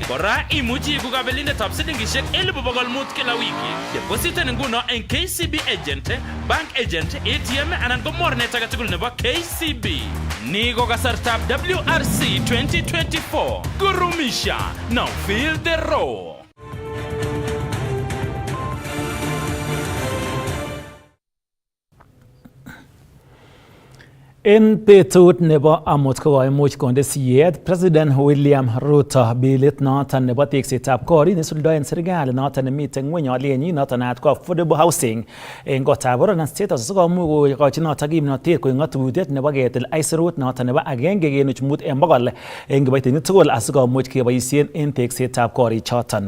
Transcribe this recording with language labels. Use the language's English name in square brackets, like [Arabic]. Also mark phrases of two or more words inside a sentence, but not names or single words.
[Kalenjin] Kora imuchi kukabelindetab silingishek 500 kila wiki. Depositen nguno eng KCB agent, [English] bank agent, [Kalenjin] ATM anan ko mornet age tugul nebo KCB. Ni ko kasartab WRC 2024. [English] Guru Misha, now feel the raw. [Kalenjin] En betut nebo amut kokoimuch konde siyet President William Ruto bilit noton nebo teksetab korik nesuldoen serikali noton nemiten ngweny alyenyin noton naat ko [English] affordable housing [Kalenjin] en kotab Borno State House sikomuch kokochi noton kimnotet koik ng'atutiet nebo ketil aisurut noton nebo 1.5 en bogol en kiboitinik tugul asikomuch keboisien en teksetab korik choton.